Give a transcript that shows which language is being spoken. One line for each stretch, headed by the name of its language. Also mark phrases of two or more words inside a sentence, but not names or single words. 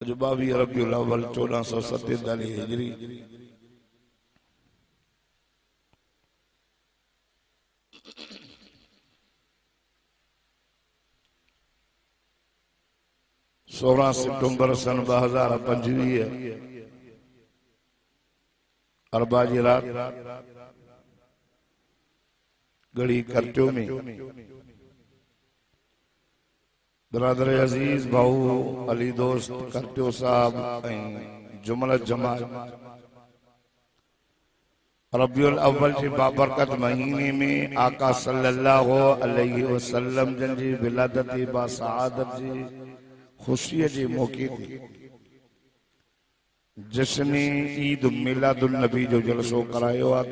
Sindhi: अज 22 रबीउल अव्वल 1447 हिजरी। सोलह सितंबर सन 2025 अरबा जी रात गड़ी करचो में बरादर अजीज भाऊ अली दोस्त करचो साहब जुमल जमात रबीउल अव्वल के बाबरकत महीने में आका
Arabic: صلى الله عليه وسلم
Sindhi: जन जी विलादत बा सआदत जी खुशी जे मौके ते जश्न ईद मिलादुल नबी जो जलसो करायो आ।